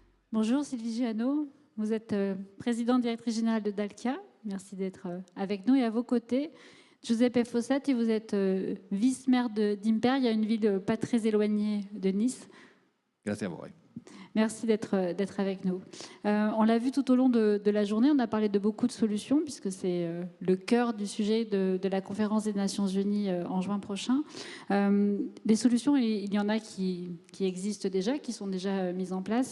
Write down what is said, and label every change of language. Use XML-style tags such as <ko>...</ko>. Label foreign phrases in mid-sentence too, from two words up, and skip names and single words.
<fr>Bonjour Sylvie Giano, vous êtes présidente directrice générale de Dalkia. Merci d'être avec nous. Et à vos côtés, Giuseppe Fossati, vous êtes vice-maire d'Imperia, une ville pas très éloignée de Nice.</fr> <it>Grazie a voi.</it> <fr>Merci d'être avec nous. On l'a vu tout au long de la journée, on a parlé de beaucoup de solutions, puisque c'est le cœur du sujet de la conférence des Nations Unies en juin prochain. Des solutions, il y en a qui existent déjà, qui sont déjà mises en place.</fr>